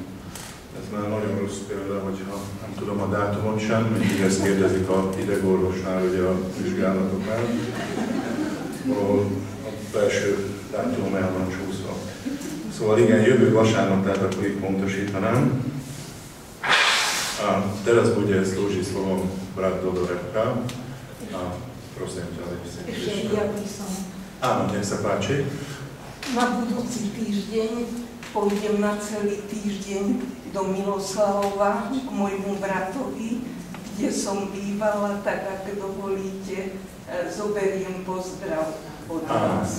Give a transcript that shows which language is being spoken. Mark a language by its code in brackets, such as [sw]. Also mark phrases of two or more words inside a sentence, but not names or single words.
[hu] Ez már nagyon rossz példa, hogyha nem tudom a dátumot sem, mindig ezt kérdezik a idegorvosnál, ugye a vizsgálatoknál. Valahol a belső dátum el van csúszva. Szóval igen, jövő vasárnap, tehát akkor itt pontosítanám. [sk] A teraz bude slúžiť slovom brat Dodorevka. A prosím ťa, Ešte ja by som. Áno, nech sa páči. Na budúci týždeň pôjdem na celý týždeň do Miloslavova k môjmu bratovi, kde som bývala, tak ak dovolíte, zoberiem pozdrav od vás.